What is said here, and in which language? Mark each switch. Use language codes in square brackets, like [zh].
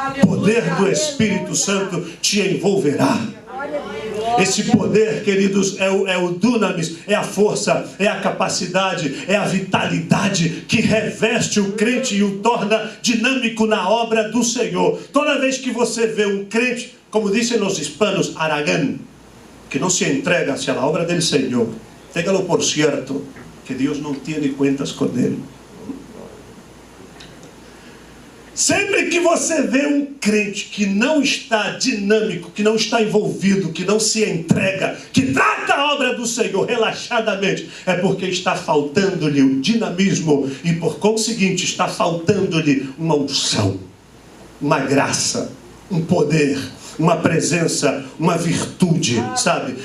[pt] Poder do Espírito Santo te envolverá. Esse poder, queridos, é o dunamis, é a força, é a capacidade, é a vitalidade que reveste o crente e o torna dinâmico na obra do Senhor. Toda vez que você vê um crente, como dizem os hispanos, [es] aragán, que no se entrega hacia la obra del Señor, téngalo por cierto, que Dios no tiene cuentas con él. [pt] Sempre que você vê um crente que não está dinâmico, que não está envolvido, que não se entrega, que trata a obra do Senhor relaxadamente, é porque está faltando-lhe o dinamismo e, por conseguinte, está faltando-lhe uma unção, uma graça, um poder, uma presença, uma virtude, sabe?